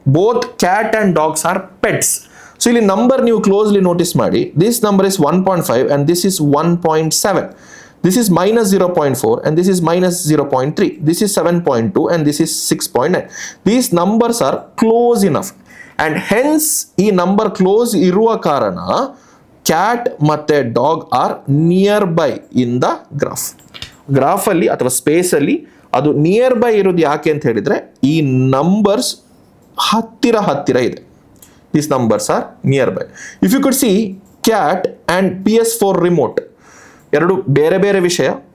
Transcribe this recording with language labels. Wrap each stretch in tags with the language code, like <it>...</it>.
<en>Both cat and dogs are pets.</en> <kn>So ಇಲ್ಲಿ number ನೀವು closely notice ಮಾಡಿ.</kn> <en>This number is 1.5 and this is 1.7. This is minus 0.4 and this is minus 0.3. This is 7.2 and this is 6.9. These numbers are close enough and hence</en> <kn>ಈ number close ಇರುವ ಕಾರಣ cat ಮತ್ತೆ dog R near by in the graph ಅಲ್ಲಿ ಅಥವಾ space ಅಲ್ಲಿ ಅದು near by ಇರೋದು ಯಾಕೆ ಅಂತ ಹೇಳಿದ್ರೆ ಈ ನಂಬರ್ಸ್ ಹತ್ತಿರ ಇದೆ.</kn> <en>These numbers are nearby. If you could see cat and PS4 remote</en> <kn>ಎರಡು ಬೇರೆ ಬೇರೆ ವಿಷಯ.</kn>